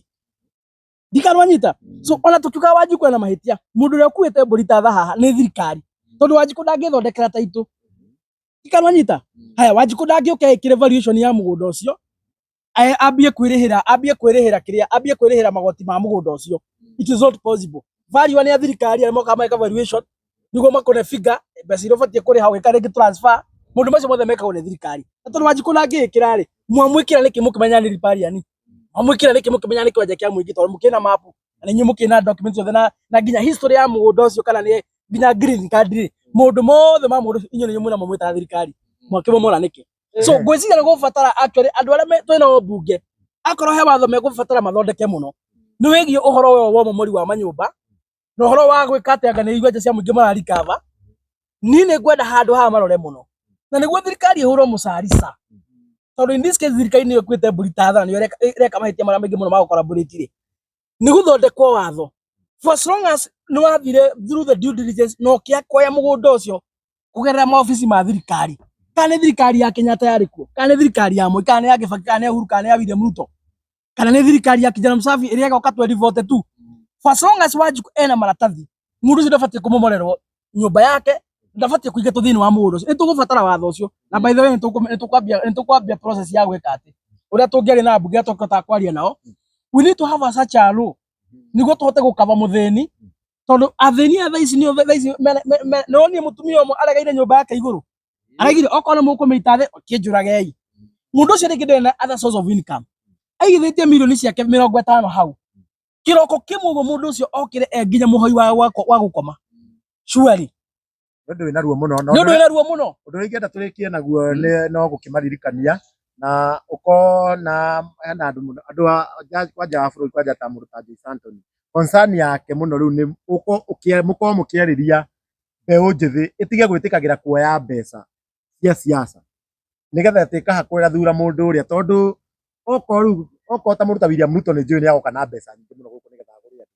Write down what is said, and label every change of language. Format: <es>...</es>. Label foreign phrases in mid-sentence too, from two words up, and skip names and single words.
<ki>Ndikanwanyita. So ona tukiuga Wanjiku ena mahĩtia, mũndũ ũrĩa ũkuĩte mbũri ta tha haha nĩ thirikari tondũ Wanjiku ndangĩthondekera title. Ndikanwanyita. Haya, Wanjiku ndangĩũka ĩkĩre valuation ya mũgũnda ũcio ambie kwĩrĩhĩra magoti ma mũgũnda ũcio.</ki> <en>It is not possible.</en> <ki>Value nĩ ya thirikari arĩa mokaga meka valuation nĩguo makone figure mbeca iria ũbatiĩ kũrĩha ũgĩka rĩngĩ transfer, mũndũ macio mothe mekagwo nĩ thirikari. Na tondũ Wanjiku ndangĩĩkĩra rĩ, mwamwĩkĩra nĩkĩ mũkĩmenya nĩ ripariani? Mwamwĩkĩra nĩkĩ mũkĩmenya nĩ kĩwanja kĩa mũingĩ tondũ mũkĩna map na inyuĩ mũkĩna documents yothe na nginya history ya mũgũnda ũcio kana nĩ nginya</ki> <en>green card</en> <ki>rĩ, mũndũ mothe ma mũndũ inyuĩ nĩ mwĩna mwĩta thirikari mwakĩmomora nĩkĩ? So ngwĩciria nĩ gũbatara actually andũ arĩa twĩna mbunge akorwo he watho megũbatara mathondeke mũno nĩ wĩgiĩ ũhoro ũyũ wa ũmomori wa manyũmba na ũhoro wa gwĩka atĩ anga nĩ igwanja cia mũingĩ mararikava. Niĩ nĩ ngwenda handũ haha marore mũno na nĩguo thirikari ĩhũrwo mũcarica tondũ</ki> <en>in this case</en> <ki>thirikari nĩyo ĩkuĩte mbũri ta tha nĩyo ĩreka mahĩtia marĩa maingĩ mũno ma gũcollaborate rĩ, nĩ gũthondekwo watho</ki> <en>for as long as</en> <ki>nĩ wathire</ki> <en>through the due diligence</en> <ki>na ũkĩakoya mũgũnda ũcio kũgerera maobici ma thirikari. Kana nĩ thirikari ya Kenyatta yarĩ kuo, kana nĩ thirikari ya Moi, kana nĩ ya Kibaki, kana nĩ ya Uhuru, kana nĩ ya William Ruto, kana nĩ thirikari ya Kijana Msafi ĩrĩa ĩgoka 2042.</ki> <en>For as long as</en> <ki>Wanjiku ena maratathi, mũndũ ũcio ndabatiĩ kũmomorerwo nyũmba yake, ndabatiĩ kũingatwo thĩinĩ wa mũgũnda ũcio. Nĩ tũgũbatara watho ũcio na</ki> <en>by the way</en> <ki>nĩ tũkwambia process ya gwĩka atĩ ũrĩa tũngĩaria na mbunge tũkĩhota kwaria nao.</ki> <en>We need to have a such a law</en> <ki>nĩguo tũhote gũkava mũthĩni tondũ athĩni a thaa ici nĩwonie mũtumia ũmwe aregeire nyũmba yake igũrũ, araigire okorwo nĩ mũkũmĩita thĩ kĩnjũragei. Mũndũ ũcio rĩngĩ ndarĩ na</ki> <en>other source of income,</en> <ki>aigithĩtie mirioni ciake 50 hau, kĩroko kĩmwe ũguo mũndũ ũcio okĩre nginya mũhoi wa gũkoma surely Nĩ wĩna ruo mũno. Ũndũ ũrĩa ingĩenda tũrĩkie naguo no gũkĩmaririkania na ũkona hena andũ kwanja wa bũrũri kwanja ta mũndũ ta James Anthony concern yake mũno rĩu nĩ mũkorwo mũkĩarĩria mbeũ njĩthĩ ĩtige gwĩtĩkagĩra kuoya mbeca cia siasa nĩgetha ĩkahakwĩra thura mũndũ ũrĩa tondũ okorwo ta mũndũ ta William Ruto nĩ njũĩ nĩ agoka na mbeca nyingĩ mũno gũkũ nĩgetha agũre andũ.</ki>